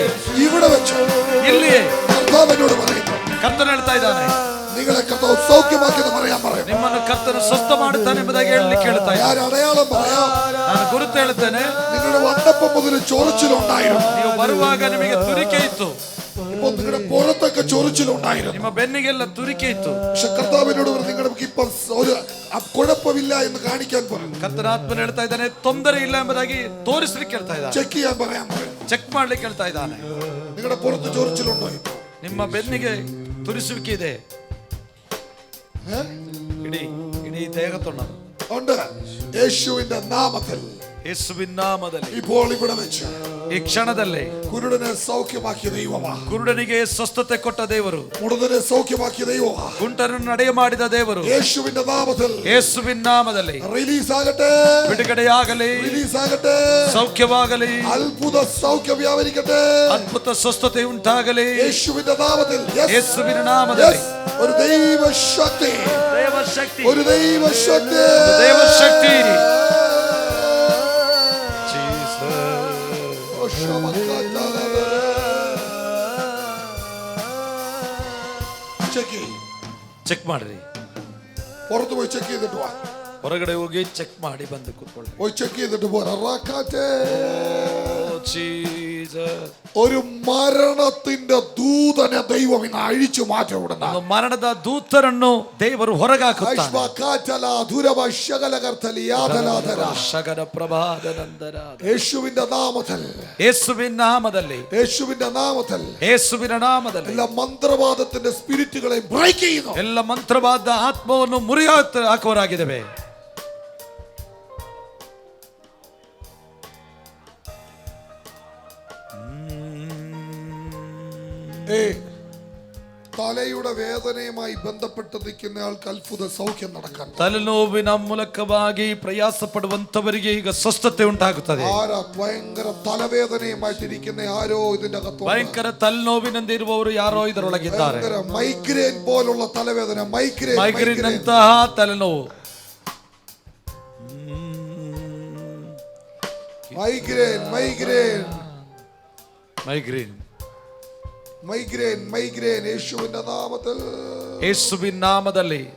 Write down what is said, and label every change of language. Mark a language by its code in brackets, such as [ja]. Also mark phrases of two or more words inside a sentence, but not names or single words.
[ml] ഇവിടെ വെച്ച് [kn] ಇಲ್ಲಿಯೇ [ml] കർത്താവിനോട് പറയുന്നു, [kn] ಕರ್ತನು ಹೇಳ್ತಾ ಇದ್ದಾನೆ, [ml] നിങ്ങളെ കർത്താവ് സൗഖ്യമാക്കിയെന്ന് പറയാൻ പറയും. [kn] ನಿಮ್ಮನ್ನು ಕರ್ತನು ಸ್ವಸ್ಥ ಮಾಡುತ್ತಾನೆ ಎಂಬುದಾಗಿ ಹೇಳಲಿಕ್ಕೆ ಹೇಳ್ತಾ [ml] ഞാൻ [kn] ಇದ್ದಾನೆ. [ml] അടയാളം പറയാം. [kn] ನಾನು ಗುರುತು ಹೇಳ್ತೇನೆ. [ml] നിങ്ങളുടെ വന്നപ്പം മുതൽ ചൊറിച്ചിലുണ്ടായിരുന്നു. [kn] ನೀವು ಬರುವಾಗ ನಿಮಗೆ ತುರಿಕೆ ಇತ್ತು. [ml] ഇപ്പൊ നിങ്ങളുടെ പുറത്തൊക്കെ ചൊറിച്ചിലുണ്ടായിരുന്നു. [kn] ನಿಮ್ಮ ಬೆನ್ನಿಗೆಲ್ಲ ತುರಿಕೆ ಇತ್ತು. [ml] പക്ഷെ കർത്താവിനോട് നിങ്ങൾക്ക് ഇപ്പൊ ഒരു കുഴപ്പമില്ല എന്ന് കാണിക്കാൻ പറയും. [kn] ಕರ್ತನಾತ್ಮನು ಹೇಳ್ತಾ ಇದ್ದಾನೆ, ತೊಂದರೆ ಇಲ್ಲ ಎಂಬುದಾಗಿ ತೋರಿಸ್ಲಿಕ್ಕೆ ಹೇಳ್ತಾ ಇದ್ದಾನೆ. [ml] ചെക്ക് ചെയ്യാൻ പറയാൻ പറയും. [kn] ಚೆಕ್ ಮಾಡ್ಲಿಕ್ಕೆ ಹೇಳ್ತಾ ಇದ್ದಾನೆ. [ml] നിങ്ങളുടെ പുറത്ത് ചൊറിച്ചിലുണ്ടോ? [kn] ನಿಮ್ಮ ಬೆನ್ನಿಗೆ ತುರಿಸುವಿಕೆ ಇದೆ. [ml] ഇടീ ദേഹത്തുള്ളത് ഉണ്ട്. യേശുവിന്റെ നാമത്തിൽ, [kn] ಯೇಸುವಿನ ನಾಮದಲ್ಲಿ [ml] ഇപ്പോൾ ഇവിടെ വെച്ച് [kn] ಈ ಕ್ಷಣದಲ್ಲಿ [ml] കുരുടനെ സൗഖ്യമാക്കിയ ദൈവമാ. [kn] ಕುರುಡನಿಗೆ ಸ್ವಸ್ಥತೆ ಕೊಟ್ಟ ದೇವರು, [ml] മുടന്തനെ സൗഖ്യമാക്കിയ ദൈവമാ. [kn] ಕುಂಟರನ್ನು ನಡೆಯ ಮಾಡಿದ ದೇವರು, [ml] യേശുവിന്റെ നാമത്തിൽ [kn] ಯೇಸುವಿನ ನಾಮದಲ್ಲಿ [ml] റിലീസ് ആകട്ടെ, [kn] ಬಿಡುಗಡೆಯಾಗಲಿ, [ml] റിലീസ് ആകട്ടെ, [kn] ಸೌಖ್ಯವಾಗಲಿ, [ml] അത്ഭുത സൗഖ്യം വ്യാപരിക്കട്ടെ, [kn] ಅದ್ಭುತ ಸ್ವಸ್ಥತೆ ಉಂಟಾಗಲಿ. [ml] യേശുവിന്റെ നാമത്തിൽ. [en] Yes. [kn] ಯೇಸುವಿನ ನಾಮದಲ್ಲಿ [ml] ഒരു ദൈവശക്തി, [kn] ದೇವಶಕ್ತಿ, [ml] ഒരു ദൈവശക്തി, [kn] ದೇವಶಕ್ತಿ. ಚೆಕ್ ಮಾಡ್ರಿ. [ml] പുറത്ത് പോയി ചെക്ക് ചെയ്തിട്ട് വാ. [kn] ಹೊರಗಡೆ ಹೋಗಿ ಚೆಕ್ ಮಾಡಿ ಬಂದು ಕೂತ್ಕೊಳ್ಳಿ. [ml] പോയി ചെക്ക് ചെയ്തിട്ട് പോരാ. [en] Jesus. [ml] ഒരു മരണത്തിന്റെ ദൂതനെ ദൈവം ഇന്ന് അഴിച്ചു മാറ്റവിടുന്ന [kn] ಒಂದು ಮರಣದ ದೂತರನ್ನು ದೇವರು ಹೊರಗಾಕುತ್ತಾನೆ. ಶಗರ ಪ್ರಭಾದನಂದರ [ml] യേശുവിന്റെ നാമത്തിൽ, [kn] ಯೇಸುವಿನ ನಾಮದಲ್ಲಿ, [ml] യേശുവിന്റെ നാമത്തിൽ, [kn] ಯೇಸುವಿನ ನಾಮದಲ್ಲಿ [ml] എല്ലാ മന്ത്രവാദത്തിന്റെ സ്പിരിറ്റുകളെ ബ്രേക്ക് ചെയ്യുന്നു. [kn] ಎಲ್ಲ ಮಂತ್ರವಾದ ಆತ್ಮವನ್ನು ಹಾಕುವರಾಗಿದ್ದೇವೆ. [ml] തലയുടെ വേദനയുമായി ബന്ധപ്പെട്ട് നിൽക്കുന്ന ആൾക്ക് അത്ഭുത സൗഖ്യം നടക്കാൻ. [kn] ತಲೆನೋವಿನ ಮೂಲಕವಾಗಿ ಪ್ರಯಾಸ ಪಡುವಂತವರಿಗೆ ಈಗ ಸ್ವಸ್ಥತೆ ಉಂಟಾಗುತ್ತದೆ. [ml] ആരാ ഭയങ്കര തലവേദനയുമായിട്ടിരിക്കുന്ന ആരോ ഇതിന്റെ അകത്ത്. [kn] ಭಯಂಕರ ತಲೆನೋವಿನಿಂದಿರುವವರು ಯಾರೋ ಇದರೊಳಗಿದ್ದಾರೆ. [ml] മൈഗ്രെയിൻ പോലുള്ള തലവേദന, [kn] ಮೈಗ್ರೇನ್ ಅಂತಹ ತಲೆನೋವು, [ml] മൈഗ്രെയിൻ യേശുവിന്റെ നാമത്തിൽ, [kn] ಯೇಸುವಿನ ನಾಮದಲ್ಲಿ